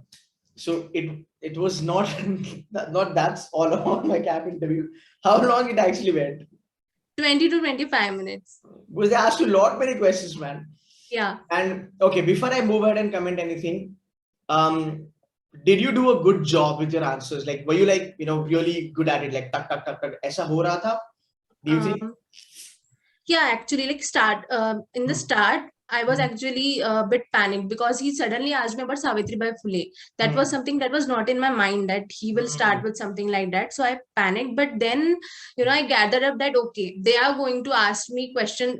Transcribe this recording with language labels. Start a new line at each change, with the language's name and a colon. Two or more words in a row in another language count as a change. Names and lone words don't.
English: So it was not not that's all about my CAP interview. How long it actually went? 20 to 25 minutes. Because they asked you a lot many questions, man. Yeah. And okay, before I move ahead and comment anything, did you do a good job with your answers? Like, were you like, really good at it? Like,
Hindi: tak, tak, tak, tak, aisa ho raha tha?
English: Do you think? Yeah, actually, like in the start, I was actually a bit panicked because he suddenly asked me about Savitribai Phule. That was something that was not in my mind, that he will start with something like that. So I panicked. But then, I gathered up that, okay, they are going to ask me question.